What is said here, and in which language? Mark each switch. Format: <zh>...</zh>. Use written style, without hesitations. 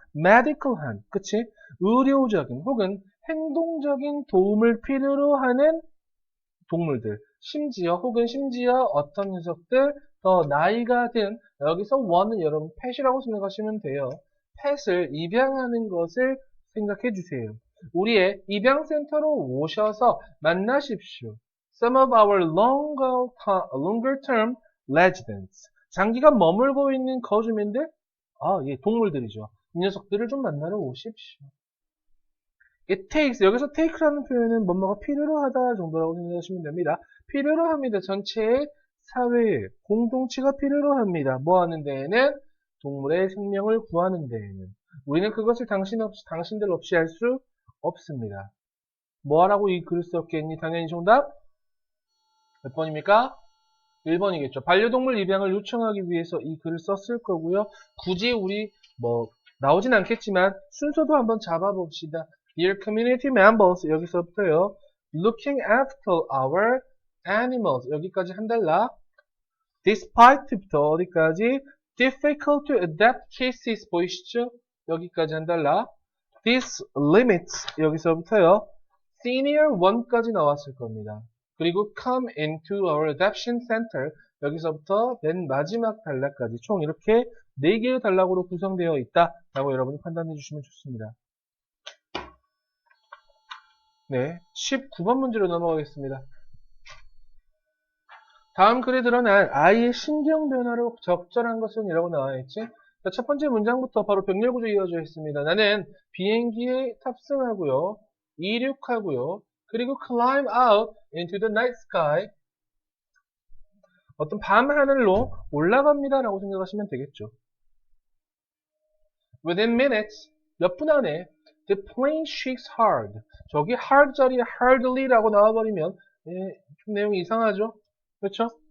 <ko>medical한, 그치? 의료적인 혹은 행동적인 도움을 필요로 하는 동물들. 심지어 어떤 녀석들 더 나이가 든 여기서 one은 여러분 pet이라고 생각하시면 돼요. pet을 입양하는 것을 생각해 주세요. 우리의 입양센터로 오셔서 만나십시오.</ko> <en>Some of our longer term residents.</en> <ko>장기간 머물고 있는 거주민들? 예, 동물들이죠. 이 녀석들을 좀 만나러 오십시오.</ko> <en>It takes,</en> <ko>여기서 take라는 표현은 뭐뭐가 필요로 하다 정도라고 생각하시면 됩니다. 필요로 합니다. 전체의 사회, 공동체가 필요로 합니다. 뭐 하는 데에는? 동물의 생명을 구하는 데에는. 우리는 그것을 당신들 없이 할 수 없습니다. 뭐 하라고 이 글을 썼겠니? 당연히 정답? 몇 번입니까? 1번이겠죠. 반려동물 입양을 요청하기 위해서 이 글을 썼을 거고요. 굳이 우리 나오진 않겠지만 순서도 한번 잡아봅시다.</ko> <en>Dear community members</en> <ko>여기서부터요.</ko> <en>Looking after our animals</en> <ko>여기까지 한 달러. Despite부터 어디까지?</ko> <en>Difficult to adapt cases</en> <ko>보이시죠? 여기까지 한 달러.</ko> <en>This limits</en> <ko>여기서부터요. Senior 1까지 나왔을 겁니다. 그리고</ko> <en>come into our adoption center</en> <ko>여기서부터 맨 마지막 단락까지 총 이렇게 4개의 단락으로 구성되어 있다라고 여러분이 판단해 주시면 좋습니다. 네, 19번 문제로 넘어가겠습니다. 다음 글에 드러난 아이의 신경 변화로 적절한 것은 이라고 나와 있지. 자, 첫 번째 문장부터 바로 병렬 구조 이어져 있습니다. 나는 비행기에 탑승하고요. 이륙하고요. 그리고</ko> <en>climb out into the night sky.</en> <ko>어떤 밤 하늘로 올라갑니다. 라고 생각하시면 되겠죠.</ko> <en>Within minutes,</en> <ko>몇 분 안에</ko> <en>the plane shakes hard.</en> <ko>저기 hard 자리에 hardly 라고 나와버리면 좀 내용이 이상하죠? 그렇죠?</ko>